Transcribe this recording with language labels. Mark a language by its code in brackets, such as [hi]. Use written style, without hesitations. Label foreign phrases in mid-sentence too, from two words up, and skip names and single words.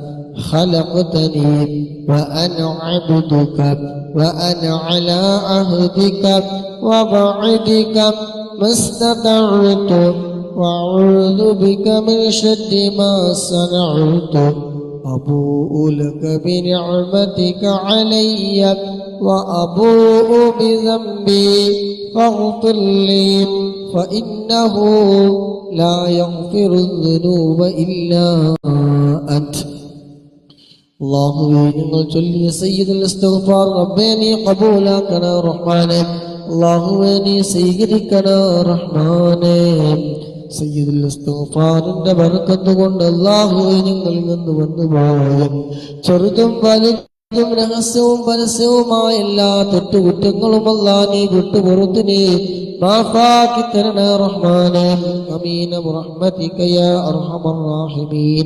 [ar] خلقتني وأنا عبدك وأنا على عهدك ووعدك ما استطعت وأعوذ بك من شر ما صنعت أبوء لك بنعمتك علي وأبوء بذنبي فاغفر لي فإنه لا يغفر الذنوب إلا أنت [ml] അല്ലാഹുവേ ഞങ്ങൾ ചൊല്ലിയ [ar] سيد الاستغفار [ml] റബ്ബേ നീ ഖബൂലാക്കണേ റഹ്മാനേ അല്ലാഹുവേ നീ സ്വീകരിക്കണേ റഹ്മാനേ [ar] سيد الاستغفار [ml] ബർക്കത്ത് കൊണ്ട് അല്ലാഹുവേ ഞങ്ങളിൽ നിന്ന് വന്നുപോയ ചെറുതും വലുതും രഹസ്യവും പരസ്യവുമായ എല്ലാ തെറ്റുകുറ്റങ്ങളും അല്ലാഹ് നീ വിട്ടുപുറത്ത് നീ മാഫാക്കി തരണേ റഹ്മാനേ [ar] آمين برحمتك يا أرحم الراحمين.